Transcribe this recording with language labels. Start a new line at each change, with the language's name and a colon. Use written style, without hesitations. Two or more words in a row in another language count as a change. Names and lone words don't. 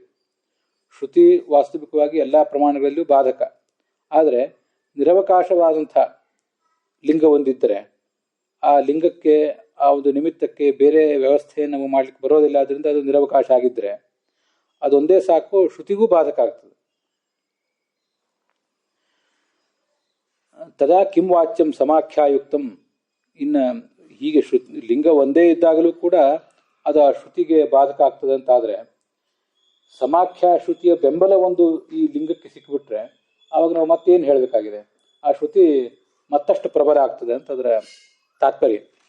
Kannada: ಶ್ರುತಿ ವಾಸ್ತವಿಕವಾಗಿ ಎಲ್ಲ ಪ್ರಮಾಣಗಳಲ್ಲೂ ಬಾಧಕ. ಆದರೆ ನಿರವಕಾಶವಾದಂಥ ಲಿಂಗ ಒಂದಿದ್ದರೆ ಆ ಲಿಂಗಕ್ಕೆ, ಆ ಒಂದು ನಿಮಿತ್ತಕ್ಕೆ ಬೇರೆ ವ್ಯವಸ್ಥೆಯನ್ನು ನಾವು ಮಾಡ್ಲಿಕ್ಕೆ ಬರೋದಿಲ್ಲ. ಅದರಿಂದ ಅದು ನಿರವಕಾಶ ಆಗಿದ್ದರೆ ಅದೊಂದೇ ಸಾಕು, ಶ್ರುತಿಗೂ ಬಾಧಕ ಆಗ್ತದೆ.
Sanskrit: ತದಾ ಕಿಂ ವಾಚ್ಯಂ ಸಮಾಖ್ಯಾಯುಕ್ತಂ.
Kannada: ಇನ್ನು ಹೀಗೆ ಲಿಂಗ ಒಂದೇ ಇದ್ದಾಗಲೂ ಕೂಡ ಅದು ಆ ಶ್ರುತಿಗೆ ಬಾಧಕ ಆಗ್ತದೆ ಅಂತಾದರೆ, ಸಮಾಖ್ಯಾ ಶ್ರುತಿಯ ಬೆಂಬಲ ಒಂದು ಈ ಲಿಂಗಕ್ಕೆ ಸಿಕ್ಕಿಬಿಟ್ರೆ ಆವಾಗ ನಾವು ಮತ್ತೇನು ಹೇಳಬೇಕಾಗಿದೆ? ಆ ಶ್ರುತಿ ಮತ್ತಷ್ಟು ಪ್ರಬಲ ಆಗ್ತದೆ ಅಂತ ಅದರ ತಾತ್ಪರ್ಯ.